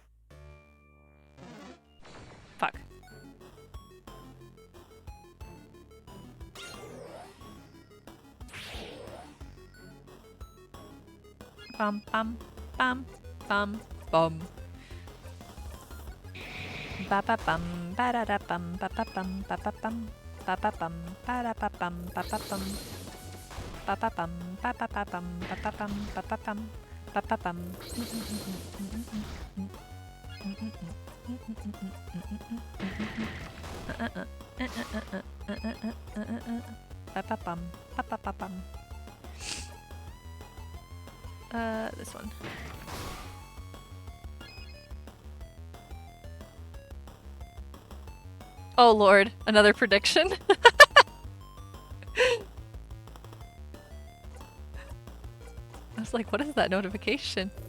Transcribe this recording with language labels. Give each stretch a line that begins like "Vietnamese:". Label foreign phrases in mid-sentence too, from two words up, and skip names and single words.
English: Fuck. Bum bum bum bum bum. Ba ba bum ba da da bum ba ba bum ba ba bum ba ba bum ba da ba bum ba ba bum ba ba bum ba ba ba bum ba ba bum ba ba bum ba ba bum. Ba ba bum ba ba ba bum. This one. Oh lord, another prediction? I was like, what is that notification?